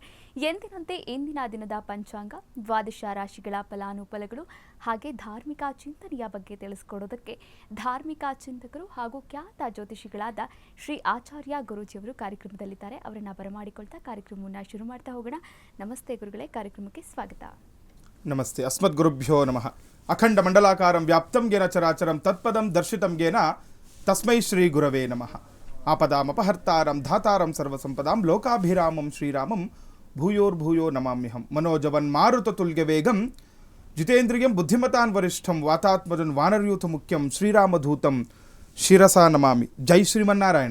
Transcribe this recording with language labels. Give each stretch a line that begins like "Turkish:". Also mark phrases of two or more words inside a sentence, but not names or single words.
Kannada: ಎಂದಿನಂತೆ ಇಂದಿನ ದಿನದ ಪಂಚಾಂಗ, ದ್ವಾದಶ ರಾಶಿಗಳ ಫಲಾನುಫಲಗಳು ಹಾಗೆ ಧಾರ್ಮಿಕ ಚಿಂತನೆಯ ಬಗ್ಗೆ ತಿಳಿಸಿಕೊಡೋದಕ್ಕೆ ಧಾರ್ಮಿಕ ಚಿಂತಕರು ಹಾಗೂ ಖ್ಯಾತ ಜ್ಯೋತಿಷಿಗಳಾದ ಶ್ರೀ ಆಚಾರ್ಯ ಗುರೂಜಿಯವರು ಕಾರ್ಯಕ್ರಮದಲ್ಲಿದ್ದಾರೆ. ಅವರನ್ನ ಬರಮಾಡಿಕೊಳ್ತಾ ಕಾರ್ಯಕ್ರಮವನ್ನು ಶುರು ಮಾಡ್ತಾ ಹೋಗೋಣ. ನಮಸ್ತೆ ಗುರುಗಳೇ, ಕಾರ್ಯಕ್ರಮಕ್ಕೆ ಸ್ವಾಗತ.
Sanskrit: ನಮಸ್ತೆ. ಅಸ್ಮದ್ ಗುರುಭ್ಯೋ ನಮಃ. ಅಖಂಡ ಮಂಡಲಾಕಾರಂ ವ್ಯಾಪ್ತಂ ಗೆನ ಚರಾಚರಂ ತತ್ಪದಂ ದರ್ಶಿತಂ ಗೆನ ತಸ್ಮೈ ಶ್ರೀ ಗುರವೇ ನಮಃ. ಆಪದಾಮಪಹರ್ತಾರಂ ಧಾತಾರಂ ಸರ್ವಸಂಪದಾಂ ಲೋಕಾಭಿರಾಮಂ ಶ್ರೀರಾಮಂ ಭೂಯೋರ್ಭೂಯೋ ನಮಾಮ್ಯಹಂ. ಮನೋಜವನ್ ಮಾರುತ ತುಲ್ಯ ವೇಗಂ ಜಿತೇಂದ್ರಿಯಂ ಬುದ್ಧಿಮತಾನ್ ವರಿಷ್ಠಂ ವಾತಾತ್ಮಜನ್ ವಾನರ್ಯೂಥ ಮುಖ್ಯಂ ಶ್ರೀರಾಮಧೂತಂ ಶಿರಸಾ ನಮಾಮಿ. ಜೈ ಶ್ರೀಮನ್ನಾರಾಯಣ.